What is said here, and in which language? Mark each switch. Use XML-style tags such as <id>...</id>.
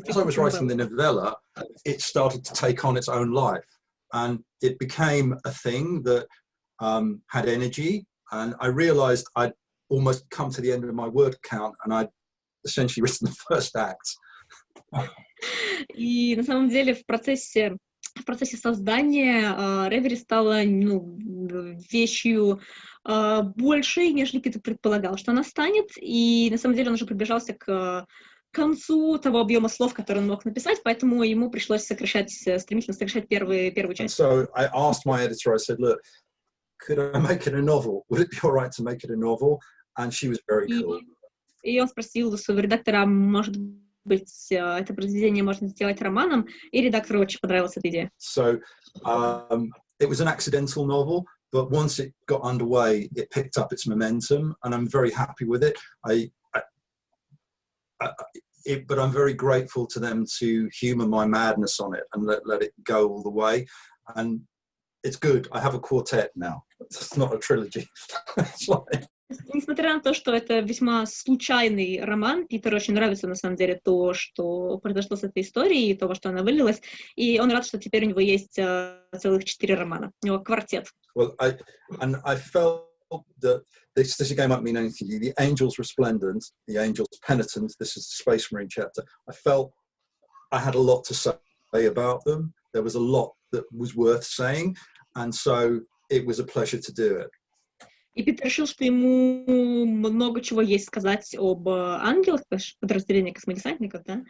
<en>As I was writing the novella, it started to take on its own life, and it became a thing that had energy. And I realized I'd almost come to the end of my word count, and I'd essentially written the first act.</en> <ru>И на самом деле в процессе создания «Ревери» стала вещью большей, нежели Питер предполагал, что она станет. И на самом деле он уже приближался к концу того объема слов, который он мог написать, поэтому ему пришлось стремительно сокращать первую часть.</ru> <en>So I asked my editor, I said, look, could I make it a novel? Would it be all right to make it a novel? And she was very cool.</en> <ru>И он спросил своего редактора, может быть, это произведение можно сделать романом, и редактору очень понравилась эта идея.</ru> <en>So it was an accidental novel, but once it got underway, it picked up its momentum, and I'm very happy with it. but I'm very grateful to them to humour my madness on it and let it go all the way. And it's good. I have a quartet now. It's not a trilogy. It's like...</en> <ru>Несмотря на то, что это весьма случайный роман, Питеру очень нравится, на самом деле, то, что произошло с этой историей, и то, во что она вылилась, и он рад, что теперь у него есть целых 4 романа. У него квартет.</ru> <en>Well, I felt that this again might mean anything to you. The Angel's Resplendent, the Angel's Penitent, this is the Space Marine chapter. I felt I had a lot to say about them. There was a lot that was worth saying, and so it was a pleasure to do it.</en> <ru>И Питер решил, что ему много чего есть сказать об ангелах, подразделении космодесантников, да?</ru>